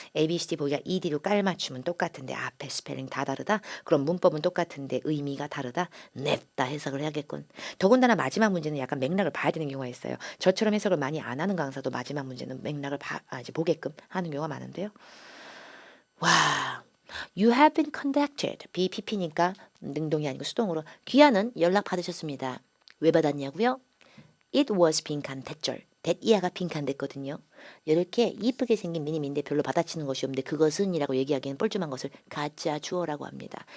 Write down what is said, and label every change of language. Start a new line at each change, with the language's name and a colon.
Korean: ABCD 보기가 ED로 깔맞춤은 똑같은데 앞에 스펠링 다 다르다. 그럼 문법은 똑같은데 의미가 다르다. 냅다 해석을 해야겠군. 더군다나 마지막 문제는 약간 맥락을 봐야 되는 경우가 있어요. 저처럼 해석을 많이 안 하는 강사도 마지막 문제는 맥락을 이제 보게끔 하는 경우가 많은데요.
English: 와, you have been contacted.
Korean: BPP니까 능동이 아니고 수동으로. 귀하는 연락 받으셨습니다. 왜 받았냐고요?
English: It was
Korean: 빈칸 대절. that 이하가 빈칸 됐거든요. 이렇게 이쁘게 생긴 미니미인데 별로 받아치는 것이 없는데 그것은이라고 얘기하기에는 뻘쭘한 것을 가짜 주어라고 합니다.